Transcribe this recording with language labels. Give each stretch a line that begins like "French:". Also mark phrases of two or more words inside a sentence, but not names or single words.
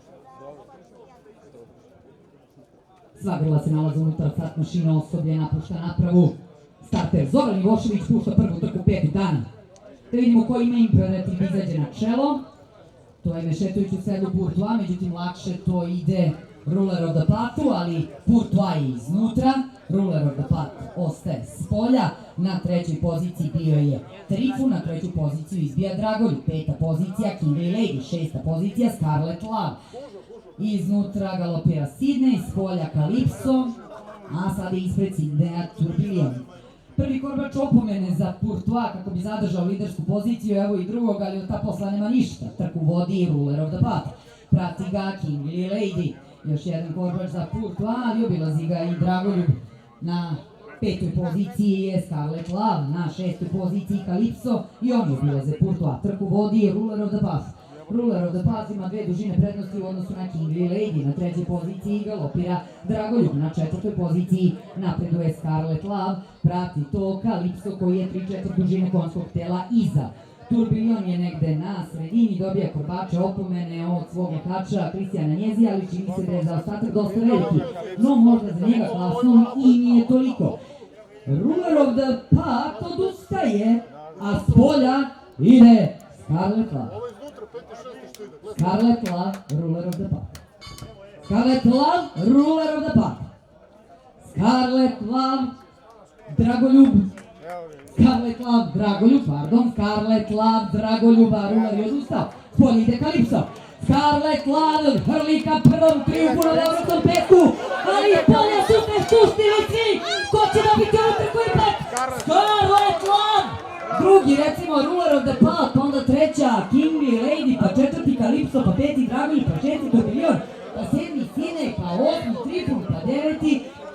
Serbian: Sva grla se nalaze unutar start mašina, osoblje napušta napravu. Starter Zoran Ivošević pušta prvu trku 5. dana. Da vidimo ko ima imperativ izađe na čelo. To je Mešetović u sedlu Courtois, međutim lakše to ide Ruler of the Patu, ali Courtois je iznutra. Ruler of the Pat ostaje s polja. Na trećoj poziciji bio je Trifu, na treću poziciju izbija Dragoljub. 5. pozicija Kingly Lady, 6. pozicija Scarlet Love. Iznutra galopira Sidney, s polja Calypso, a sada je ispred Sidneya Tourbillon. Prvi korbač opomene za Courtois kako bi zadržao lidersku poziciju, evo i drugog, ali od ta posla nema ništa. Trku vodi Ruler of the Pat, prati ga Kingly Lady. Još jedan korbač za Courtois, ali obilazi ga i Dragoljub. Na 5. poziciji je Scarlet Love, na 6. poziciji Calypso i oni obilaze Courtois. Trku vodi Ruler of the Pat. Ruler of the Path ima dve dužine prednosti u odnosu na Kingly Lady. Na trećoj poziciji galopira Dragoljub. Na 4. poziciji napreduje Scarlet Love. Prati to Calypso koji je 3/4 dužine konjskog tela iza. Tourbillon je negde na sredini, dobija korbače opomene od svog vokača Kristijana Njezija, ali čini se da je zaostatak dosta veliki. No možda za njega klasno i nije toliko. Ruler of the Path odustaje, a s polja ide Scarlet Love. Scarlet Love, Ruler of the Path. Scarlet Love, Ruler of the Path. Scarlet Love, Dragoljub. Scarlet Love, Dragoljub, pardon. Scarlet Love, Dragoljuba, Ruler je odustao. Spolje ide Calypso. Scarlet Love hrli ka prvom triumfu na evropskom petku, ali polja su se spustili svi. Ko će dobiti ovu trku ipak? Scarlet Love! Drugi recimo Ruler of the Path, onda treća Kingly Lady, pa četvrti Calypso, pa peti Dragoljub, pa šesti Tourbillon, pa sedmi Sidney, pa osmi Trifun, pa deveti